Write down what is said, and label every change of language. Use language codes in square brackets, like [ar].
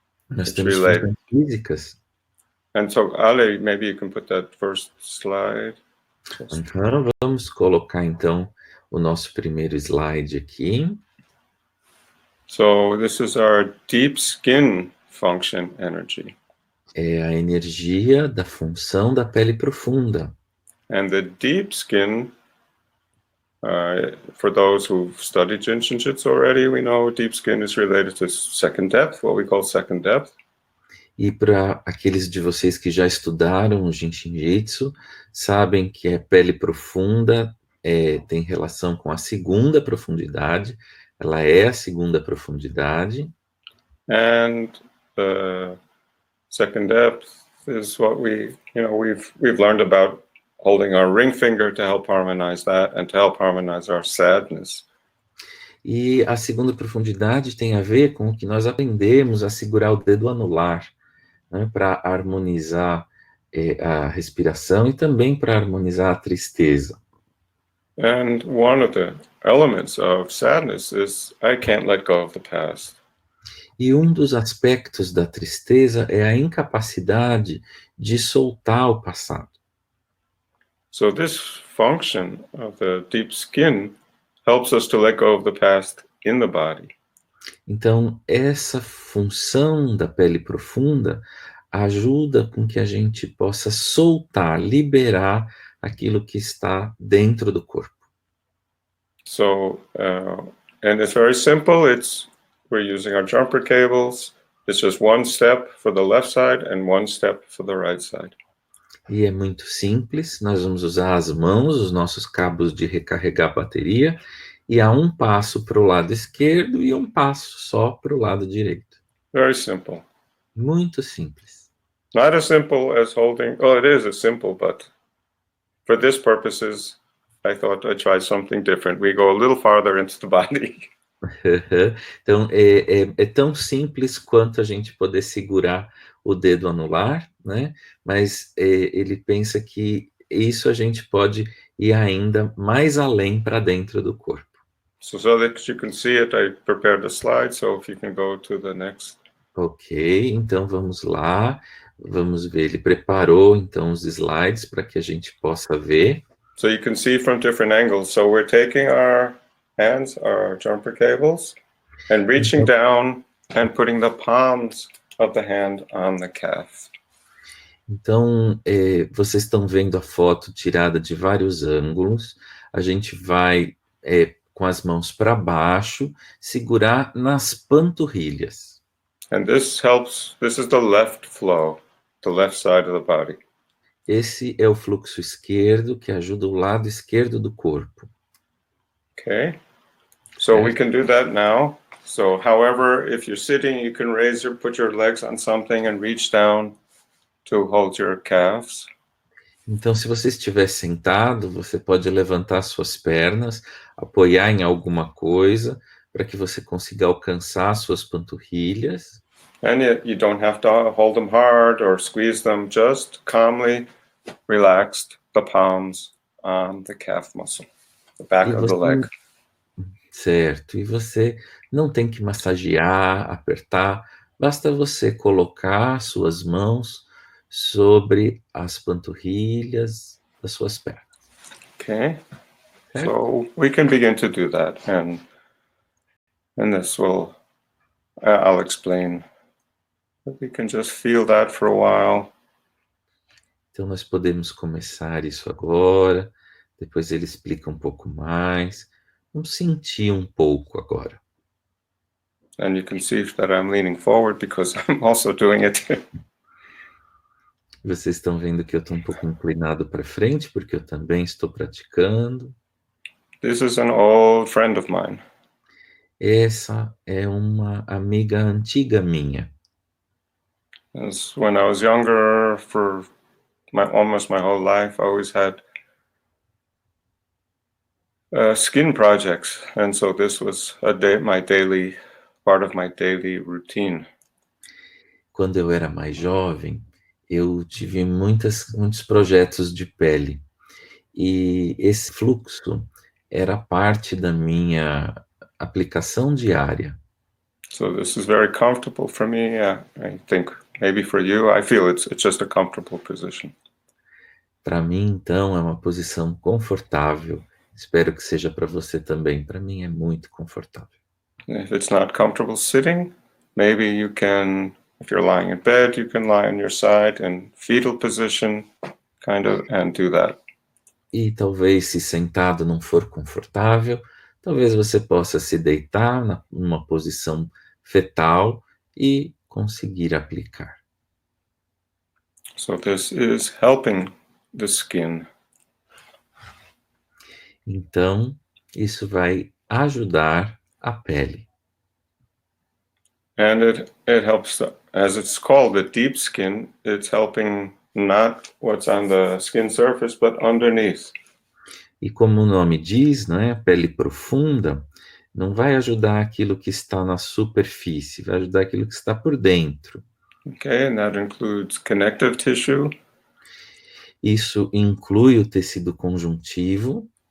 [pt] Nós temos funções físicas. [en] And so, Ale, maybe you can put that first slide. [pt] Então, vamos colocar, então, o nosso primeiro slide aqui. [en] So, this is our deep skin function energy. [pt] É a energia da função da pele profunda. [en] And the deep skin, for those who've studied Jin Shin Jyutsu already, we know deep skin is related to second depth, what we call second depth. [pt] E para aqueles de vocês que já estudaram o Jin Shin Jyutsu, sabem que a pele profunda tem relação com a segunda profundidade, ela é a segunda profundidade. [en] And the second depth is what we've learned about holding our ring finger to help harmonize that and to help harmonize our sadness. [pt] E a segunda profundidade tem a ver com o que nós aprendemos a segurar o dedo anular, né, para harmonizar a respiração e também para harmonizar a tristeza. [en] And one of the elements of sadness is I can't let go of the past. [pt] E um dos aspectos da tristeza é a incapacidade de soltar o passado. [en] So this function of the deep skin helps us to let go of the past in the body. [pt] Então, essa função da pele profunda ajuda com que a gente possa soltar, liberar aquilo que está dentro do corpo. [en] So, and it's very simple. We're using our jumper cables. It's just one step for the left side and one step for the right side. [pt] E é muito simples, nós vamos usar as mãos, os nossos cabos de recarregar a bateria, e há um passo para o lado esquerdo e um passo só para o lado direito. [en] Very simple. [pt] Muito simples. [en] Not as simple as holding. Oh, it is as simple, but for this purposes, I thought I'd try something different. We go a little farther into the body. [pt] Então, é tão simples quanto a gente poder segurar o dedo anular, né? Mas ele pensa que isso a gente pode ir ainda mais além para dentro do corpo. [en] So that you can see it, I prepared the slide, so if you can go to the next. [pt] Ok, então vamos lá, vamos ver. Ele preparou então os slides para que a gente possa ver. [en] So you can see from different angles. So we're taking our hands, our jumper cables, and reaching down and putting the palms of the hand on the calf. [pt] Então, vocês estão vendo a foto tirada de vários ângulos. A gente vai, com as mãos para baixo, segurar nas panturrilhas. [en] And this helps, this is the left flow, the left side of the body. [pt] Esse é o fluxo esquerdo que ajuda o lado esquerdo do corpo. [en] Okay, so we can do that now. So however, if you're sitting, you can put your legs on something and reach down to hold your calves. [pt] Então, se você estiver sentado, você pode levantar suas pernas, apoiar em alguma coisa, para que você consiga alcançar suas panturrilhas. [en] And you don't have to hold them hard or squeeze them, just calmly relaxed the palms on the calf muscle, the back of the leg. [pt] Certo, e você não tem que massagear, apertar, basta você colocar suas mãos sobre as panturrilhas das suas pernas. [en] Okay, so we can begin to do that, and this will, I'll explain. We can just feel that for a while. [pt] Então nós podemos começar isso agora, depois ele explica um pouco mais. Vamos sentir um pouco agora. [en] And you can see that I'm leaning forward because I'm also doing it. [pt] Vocês estão vendo que eu estou um pouco inclinado para frente, porque eu também estou praticando. [en] This is an old friend of mine. [pt] Essa é uma amiga antiga minha. [en] As when I was younger, for almost my whole life, I always had skin projects, and so this was part of my daily routine. [pt] Quando eu era mais jovem, eu tive muitos projetos de pele, e esse fluxo era parte da minha aplicação diária. [en] So this is very comfortable for me. I think maybe for you, I feel it's just a comfortable position. [pt] Para mim, então, é uma posição confortável. Espero que seja para você também. Para mim é muito confortável. [en] If it's not comfortable sitting, maybe you can, if you're lying in bed, you can lie on your side in fetal position, and do that. [pt] E talvez, se sentado não for confortável, talvez você possa se deitar numa posição fetal e conseguir aplicar. [en] So this is helping the skin. [pt] Então, isso vai ajudar a pele. [en] And it helps, as it's called, the deep skin, it's helping not what's on the skin surface, but underneath. [pt] E como o nome diz, né, pele profunda, não vai ajudar aquilo que está na superfície, vai ajudar aquilo que está por dentro. [en] Okay, and that includes connective tissue. [pt] Isso inclui o tecido conjuntivo.